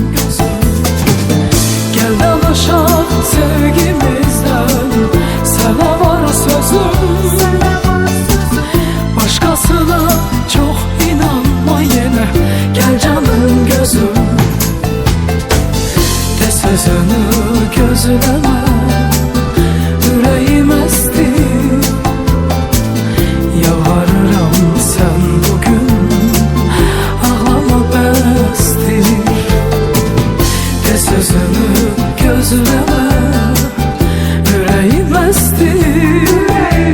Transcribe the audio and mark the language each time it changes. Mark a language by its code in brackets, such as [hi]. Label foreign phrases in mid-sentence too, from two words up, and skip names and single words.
[az] Gel danışaq sevgimizden, sana var sözüm. [tr] Başkasına çok inanma yine, gel canım gözüm. [az] De sözünü gözləmə, ürəyim əstir. Yalvarıram sən bugün ağlama bəsdir. De sözünü gözləmə, ürəyim əstir.